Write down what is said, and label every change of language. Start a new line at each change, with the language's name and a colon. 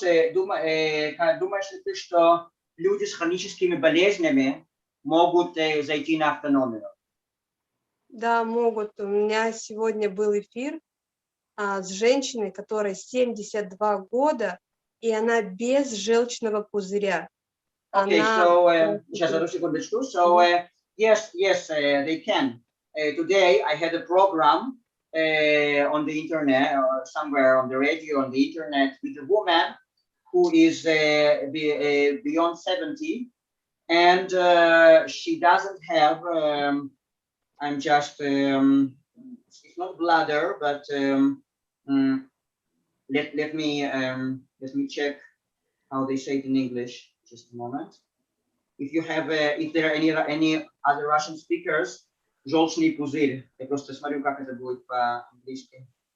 Russian: Думаешь ли ты, что люди с хроническими болезнями могут зайти на автономию? Да, могут. У меня сегодня был эфир с женщиной, которой 72 года, и она без желчного пузыря.
English: Okay, so
Russian: сейчас одну секундочку.
English: So yes, they can. Today I had a program on the internet or somewhere on the radio, on the internet, with a woman who is beyond 70, and she doesn't have. I'm just. It's not bladder, but let me check how they say it in English. Just a moment. If you have, if there are any other Russian speakers,
Russian: желчный пузырь. Я просто смотрю, как это будет по-английски.